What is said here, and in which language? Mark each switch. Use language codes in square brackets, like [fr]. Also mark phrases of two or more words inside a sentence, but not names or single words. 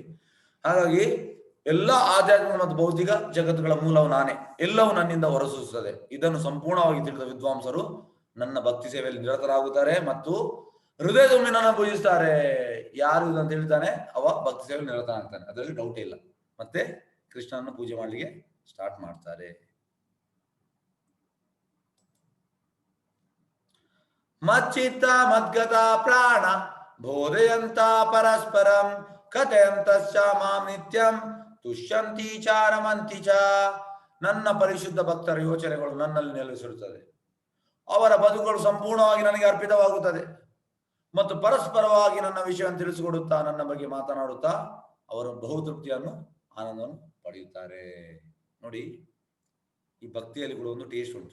[kn] ಹಾಗಾಗಿ ಎಲ್ಲ ಆಧ್ಯಾತ್ಮಿಕ ಮತ್ತು ಭೌತಿಕ ಜಗತ್ತುಗಳ ಮೂಲವು ನಾನೇ, ಎಲ್ಲವೂ ನನ್ನಿಂದ ಹೊರಸೂಸುತ್ತದೆ. ಇದನ್ನು ಸಂಪೂರ್ಣವಾಗಿ ತಿಳಿದ ವಿದ್ವಾಂಸರು ನನ್ನ ಭಕ್ತಿ ಸೇವೆಯಲ್ಲಿ ನಿರತರಾಗುತ್ತಾರೆ ಮತ್ತು ಹೃದಯ ತುಂಬಿ ನನ್ನ ಪೂಜಿಸ್ತಾರೆ. ಯಾರು ಇದನ್ನು ತಿಳಿತಾನೆ ಅವ ಭಕ್ತಿ ಸೇವೆಯಲ್ಲಿ ನಿರತನಾಗ್ತಾನೆ, ಅದರಲ್ಲಿ ಡೌಟೇ ಇಲ್ಲ. ಮತ್ತೆ ಕೃಷ್ಣನನ್ನು ಪೂಜೆ ಮಾಡಲಿಕ್ಕೆ ಸ್ಟಾರ್ಟ್ ಮಾಡ್ತಾರೆ. [sa] ಮಚ್ಚಿತ್ತ ಮದ್ಗತ ಪ್ರಾಣ ಬೋಧಯಂತ ಪರಸ್ಪರಂ ಕಥಯಂತಶ್ಚ ಮಾಂ ನಿತ್ಯಂ ತುಷ್ಯಂತಿ ಚಾರಮಂತಿ ಚ. [kn] ನನ್ನ ಪರಿಶುದ್ಧ ಭಕ್ತರ ಯೋಚನೆಗಳು ನನ್ನಲ್ಲಿ ನೆಲೆಸಿರುತ್ತದೆ, ಅವರ ಬದುಕುಗಳು ಸಂಪೂರ್ಣವಾಗಿ ನನಗೆ ಅರ್ಪಿತವಾಗುತ್ತದೆ ಮತ್ತು ಪರಸ್ಪರವಾಗಿ ನನ್ನ ವಿಷಯವನ್ನು ತಿಳಿಸಿಕೊಡುತ್ತಾ ನನ್ನ ಬಗ್ಗೆ ಮಾತನಾಡುತ್ತಾ ಅವರು ಬಹುತೃಪ್ತಿಯನ್ನು ಆನಂದವನ್ನು ಪಡೆಯುತ್ತಾರೆ. ನೋಡಿ, ಈ ಭಕ್ತಿಯಲ್ಲಿ ಕೂಡ ಒಂದು ಟೇಸ್ಟ್ ಉಂಟು.